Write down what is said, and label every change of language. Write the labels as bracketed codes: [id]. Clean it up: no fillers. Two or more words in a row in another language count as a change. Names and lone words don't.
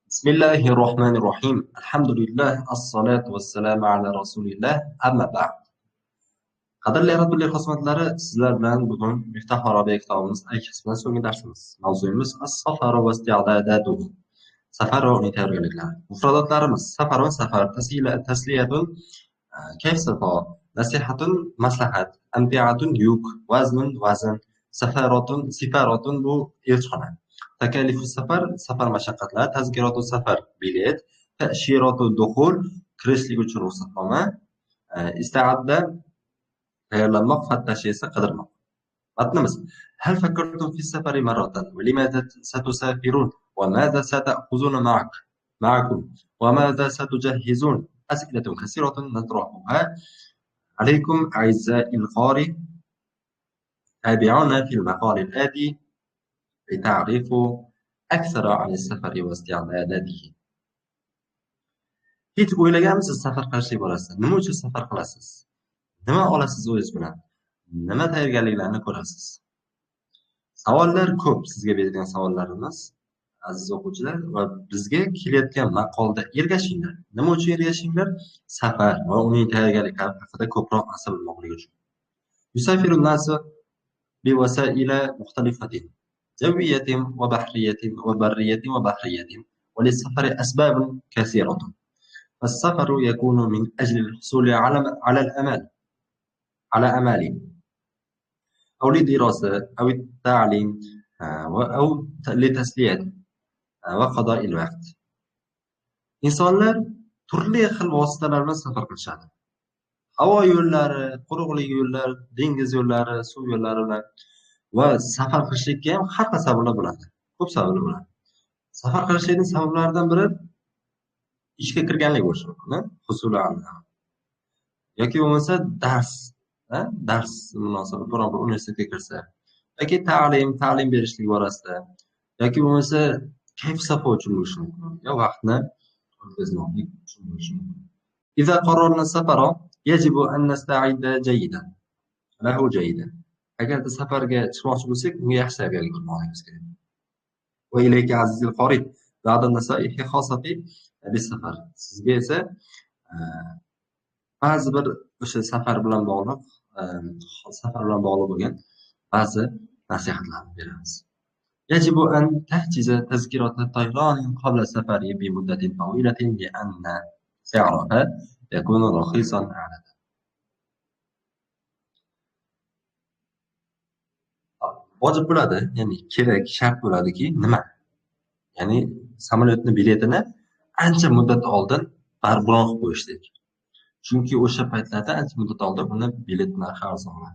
[ar] بسم الله الرحمن الرحيم الحمد لله الصلاة والسلام على رسول الله أما بعد. [uz] Qadrli Rabbil xizmatlari, sizlar bilan bugun Miftah Arabiya kitobimiz qismidan so'nggi darsimiz. Mavzuyimiz [ar] السفر واستعداده. [uz] Safar va uning tayyorgarliklari. Mufradatlarimiz: safar va safar, tasliyatun, kayf safar, nasihatun, maslahat, amtiatun, yuk, vaznun, vazn, safaratun, sifaratun bu elchixona. [ar] تكاليف سفر, [uz] safar mashaqqatlari, [ar] تذكرة سفر, [uz] bilet, [ar] تأشيرة دخول, [uz] kirishlik uchun ruxsatnoma, isti'adda tayyorlanmoq, fattash esa qidirmoq. Matnimiz: [ar] هل فكرتم في السفر مرة ولماذا ستسافرون وماذا ستأخذون معكم وماذا ستجهزون؟ أسئلة كثيرة نطرحها عليكم أعزائي القارئ. تابعونا في المقال الآتي لتعرفوا أكثر عن السفر واستعداداته. [uz] Hiç o'ylaganmisiz safar qilishlik borasida? Nima uchun safar qilasiz? Nima olasiz o'zingiz bilan? Nima tayyorgarliklarni ko'rasiz? Savollar ko'p, sizga berilgan savollarimiz, aziz o'quvchilar, va bizga kelayotgan maqolda ergashinglar. Nima uchun ergashinglar? Safar va uning tayyorgarliklari haqida ko'proq narsa bilmoqlik uchun. [ar] يسافر الناس بوسائل مختلفة جوية وبحرية وبرية وبحرية وللسفر أسباب كثيرة. فالسفر يكون من أجل الحصول على أمال أو لدراسة أو التعليم أو لتسلية وقضاء الوقت. [uz] İnsanlar turli xil vositalar bilan safar qilishadi. Havo yo'llari, quruqlik yo'llari, dengiz yo'llari, suv yo'llari bilan va safar qilishlikka ham har xil sabablar bo'ladi. Ko'p sabablar bo'ladi. Safar qilishlikning sabablaridan biri ishga kirganlik bo'lishi mumkin, husulan yoki bo'lmasa dars munosabati biron bir universitetga kirsa, yoki ta'lim berishlik borasida, yoki bo'lmasa kayf safa uchun bo'lishi mumkin, yo vaqtni o'tkazmoqlik uchun bo'lishi mumkin. [ar] إذا قررنا السفر يجب أن نستعد جيدا له جيدا. [uz] Agarda safarga chiqmoqchi bo'lsak, unga yaxshi tayyorgarlik qilmoqligimiz kerak. [ar] وإليك عزيزي القارئ بعض النصائح خاصة بالسفر. [uz] Sizga esa ba'zi bir o'sha safar bilan bog'liq bo'lgan ba'zi nasihatlarni beramiz. [ar] يجب أن تحجز تذكرة طيران قبل السفر بمدة طويلة لأن سعرها يكون رخيصا عادة. [uz] Vojib bo'ladi, ya'ni kerak, shart bo'ladiki, nima? Ya'ni samolyotning biletini ancha muddat oldin bron qilib qo'yishlik. Chunki o'sha paytlarda ancha muddat oldin uni bilet narxi arzonladi.